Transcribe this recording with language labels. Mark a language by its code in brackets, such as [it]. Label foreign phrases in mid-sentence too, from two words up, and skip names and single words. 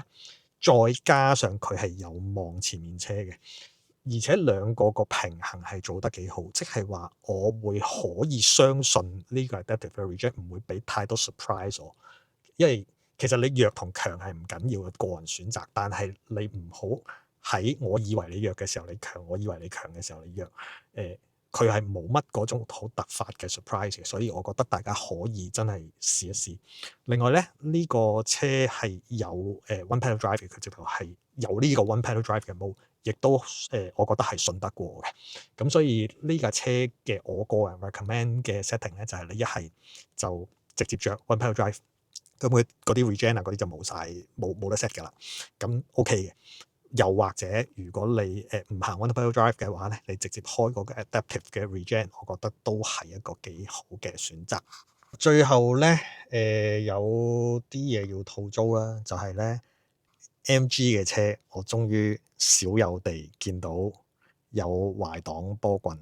[yue] 再加上佢係有望前面車嘅，而且兩個個平衡係做得幾好，即係話我會可以相信呢個 [en] adaptive regen [yue] 唔會俾太多 surprise 我，因為其實你弱同強係唔緊要嘅，個人選擇，但係你唔好喺我以為你弱嘅時候你強，我以為你強嘅時候你弱。佢係冇乜嗰種好突發嘅 surprise 嘅，所以我覺得大家可以真係試一試。另外咧，呢個車係有 [en] one pedal drive [yue] 嘅，佢直頭係有呢個 [en] one pedal drive [yue] 嘅 mode，亦都我覺得係信得過嘅。咁所以呢架車嘅我個人 recommend 嘅 setting 咧，就係你一係就直接着 [en] one pedal drive。 [yue] 咁佢嗰啲 regen 啊嗰啲就冇晒，冇得 set 㗎啦。咁 OK 嘅。又或者如果你唔行 [en] one pedal drive [yue] 嘅話咧，你直接開嗰個 adaptive 嘅 regen，我覺得都係一個幾好嘅選擇。最後咧有啲嘢要吐槽啦，就係咧 MG 嘅車，我終於少有地見到有壞擋波棍。